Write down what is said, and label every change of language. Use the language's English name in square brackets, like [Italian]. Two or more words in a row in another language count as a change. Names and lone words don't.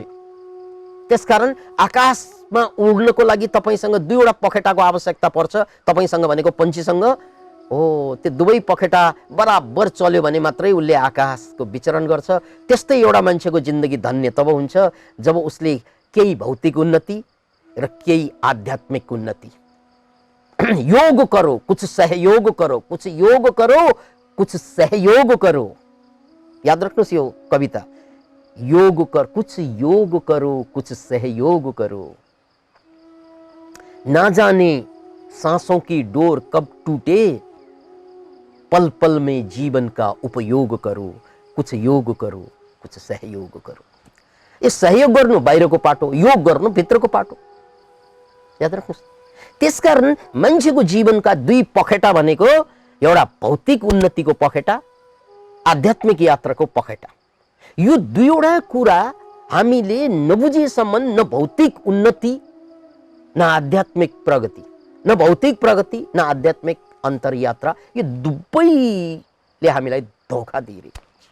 [Nepali] त्यसकारण आकाशमा उड्नको लागि तपाईसँग दुईवटा पखेटाको आवश्यकता पर्छ। तपाईसँग भनेको पंक्षीसँग हो, त्यो दुवै पखेटा बराबर चल्यो भने मात्रै उसले आकाशको विचरण गर्छ। त्यस्तै एउटा मान्छेको जिन्दगी धन्य तब हुन्छ जब उसले केही भौतिक उन्नति र केही आध्यात्मिक उन्नति। [Hindi] योग करो, कुछ सहयोग करो, कुछ योग करो, कुछ सहयोग करो। [Nepali] याद रख्नुहोस् यो कविता, [Hindi] योग कर, कुछ योग करो, कुछ सहयोग करो। ना जाने सांसों की डोर कब टूटे, पल पल में जीवन का उपयोग करो, कुछ योग करो, कुछ सहयोग करो। [Nepali] ये सहयोग गर्नु बाहिरको पाटो, योग गर्नु भित्रको पाटो। याद राख्नुहोस्। त्यसकारण मान्छेको जीवनका दुई पखेटा भनेको एउटा भौतिक उन्नतिको पखेटा, आध्यात्मिक यात्राको पखेटा। यो दुईवटा कुरा हामीले नबुझेसम्म न भौतिक उन्नति न आध्यात्मिक प्रगति, न भौतिक प्रगति न आध्यात्मिक अन्तरयात्रा, यो दुवैले हामीलाई धोका दिइरहेको छ।